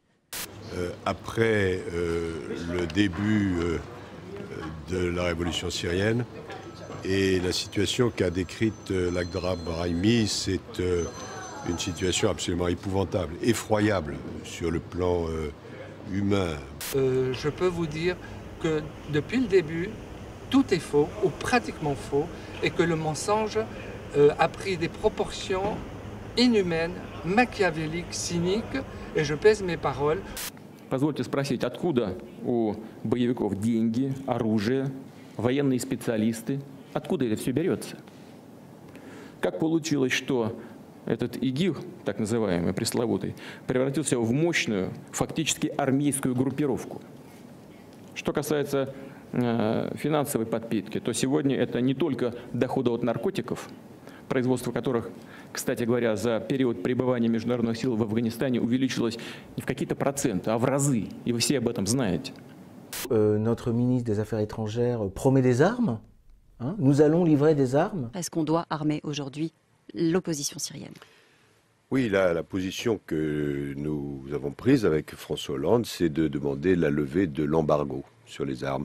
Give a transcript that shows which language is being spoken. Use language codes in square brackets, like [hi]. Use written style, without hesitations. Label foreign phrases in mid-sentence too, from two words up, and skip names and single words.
[fr] Après le début de la révolution syrienne et la situation qu'a décrite l'Agdara Brahimi, c'est une situation absolument épouvantable, effroyable sur le plan humain. Je peux vous dire que depuis le début, tout est faux, ou pratiquement faux, et que le mensonge a pris des proportions inhumaines, machiavéliques, cyniques, et je pèse mes paroles. [ru] Позвольте спросить, откуда у боевиков деньги, оружие, военные специалисты? Откуда это все берется? Как получилось, что этот ИГИЛ, так называемый, пресловутый, превратился в мощную, фактически армейскую группировку? Что касается финансовой подпитки, то сегодня это не только доходы от наркотиков, производство которых, кстати говоря, за период пребывания международных сил в Афганистане увеличилось не в какие-то проценты, а в разы. И вы все об этом знаете. [fr] Notre ministre des Affaires étrangères promet des armes. Hein? Nous allons livrer des armes. Est-ce qu'on doit armer aujourd'hui l'opposition syrienne? Oui, la position que nous avons prise avec François Hollande, c'est de demander la levée de l'embargo sur les armes.